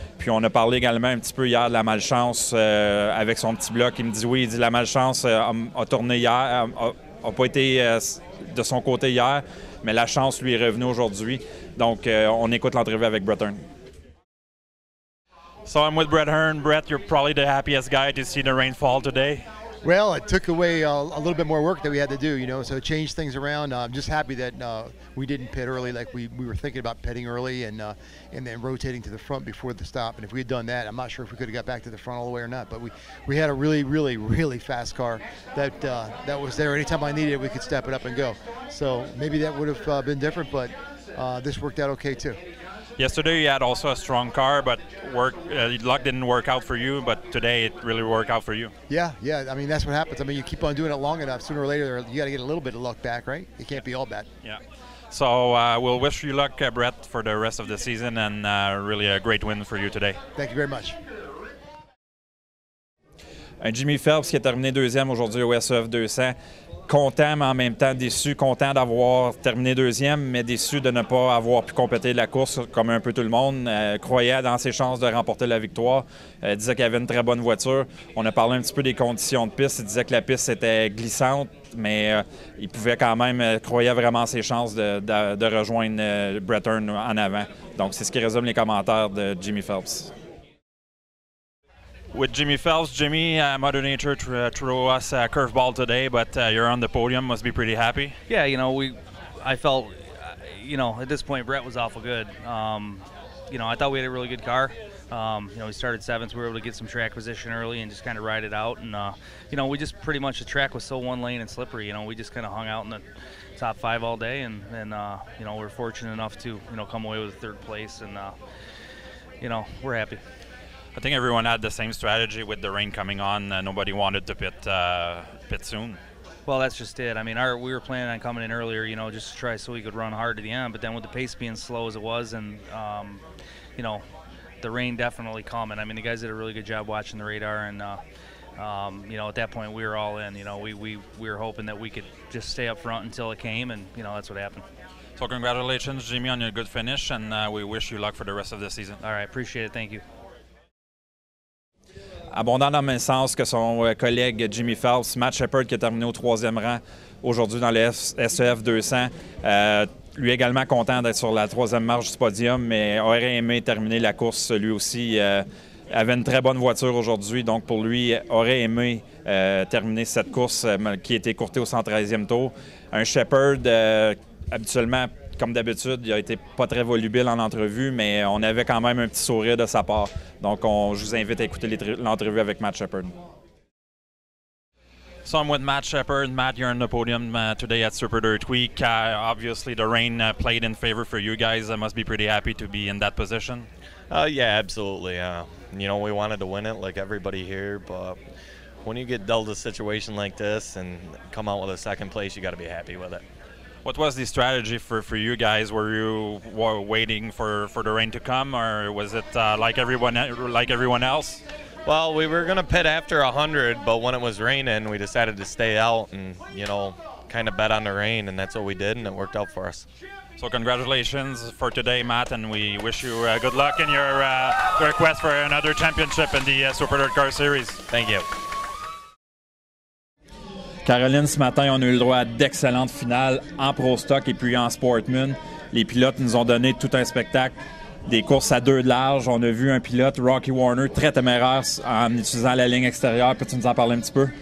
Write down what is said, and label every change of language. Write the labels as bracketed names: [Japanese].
[French] Puis on a parlé également un petit peu hier de la malchance avec son petit bloc. Il me dit oui, il dit la malchance a tourné hier, n'a pas été de son côté hier, mais la chance lui est revenue aujourd'hui. Donc on écoute l'entrevue avec Brett Hearn. [English] So I'm with Brett Hearn. Brett, you're probably the happiest guy to see the rain fall today. Well, it took away a little bit more work that we had to do, you know, so it changed things around. I'm just happy that we didn't pit early like we were thinking about pitting early and then rotating to the front before the stop. And if we had done that, I'm not sure if we could have got back to the front all the way or not. But we had a really, really, really fast car that was there. Anytime I needed it, we could step it up and go. So maybe that would have been different, but this worked out okay too. Yesterday you had also a strong car, but luck didn't work out for you, but today it really worked out for you. Yeah. I mean, that's what happens. I mean, you keep on doing it long enough, sooner or later, you got to get a little bit of luck back, right? It can't be all bad. Yeah. So we'll wish you luck, Brett, for the rest of the season, and really a great win for you today. Thank you very much. [French] Un Jimmy Phelps qui a terminé 2e aujourd'hui au SEF 200. Content, mais en même temps déçu. Content d'avoir terminé 2e, mais déçu de ne pas avoir pu compléter la course comme un peu tout le monde. Croyait dans ses chances de remporter la victoire. Disait qu'il avait une très bonne voiture. On a parlé un petit peu des conditions de piste. Il disait que la piste était glissante, mais il pouvait quand même, croyait vraiment ses chances de rejoindre Brett Hearn en avant. Donc, c'est ce qui résume les commentaires de Jimmy Phelps. [English] With Jimmy Phelps, Jimmy, Mother Nature threw us a curveball today, but you're on the podium. Must be pretty happy. Yeah, you know, I felt, you know, at this point Brett was awful good. You know, I thought we had a really good car. You know, we started 7th. We were able to get some track position early and just kind of ride it out. And you know, we just pretty much, the track was so one lane and slippery. You know, we just kind of hung out in the top 5 all day, and you know, we're fortunate enough to come away with 3rd place, and you know, we're happy. I think everyone had the same strategy with the rain coming on. Nobody wanted to pit soon. Well, that's just it. I mean, we were planning on coming in earlier, you know, just to try so we could run hard to the end. But then with the pace being slow as it was, and you know, the rain definitely coming. I mean, the guys did a really good job watching the radar, and you know, at that point we were all in. You know, we were hoping that we could just stay up front until it came, and you know, that's what happened. So congratulations, Jimmy, on your good finish, and we wish you luck for the rest of the season. All right, appreciate it. Thank you. [French] Abondant dans le même sens que son collègue Jimmy Phelps, Matt Shepard qui a terminé au 3e rang aujourd'hui dans le SEF 200. Lui également content d'être sur la 3e marche du podium, mais aurait aimé terminer la course lui aussi. Avait une très bonne voiture aujourd'hui, donc pour lui, aurait aimé terminer cette course qui a été courtée au 113e tour. Un Shepard, habituellement, comme d'habitude, il a été pas très volubile en entrevue, mais on avait quand même un petit sourire de sa part. Donc, je vous invite à écouter l'entrevue avec Matt Shepard. [English] So I'm with Matt Shepard. Matt, you're on the podium today at Super Dirt Week. Obviously, the rain played in favor for you guys. I must be pretty happy to be in that position. Yeah, absolutely. You know, we wanted to win it like everybody here, but when you get dealt a situation like this and come out with a 2nd place, you got to be happy with it. What was the strategy for you guys? Were you waiting for the rain to come, or was it like everyone else? Well, we were going to pit after 100, but when it was raining, we decided to stay out and, you know, kind of bet on the rain, and that's what we did, and it worked out for us. So congratulations for today, Matt, and we wish you good luck in your request for another championship in the Super Dirt Car Series. Thank you. [French] Caroline, ce matin, on a eu le droit à d'excellentes finales en Pro Stock et puis en Sportman. Les pilotes nous ont donné tout un spectacle. Des courses à 2 de large. On a vu un pilote, Rocky Warner, très téméraire en utilisant la ligne extérieure. Peux-tu nous en parler un petit peu?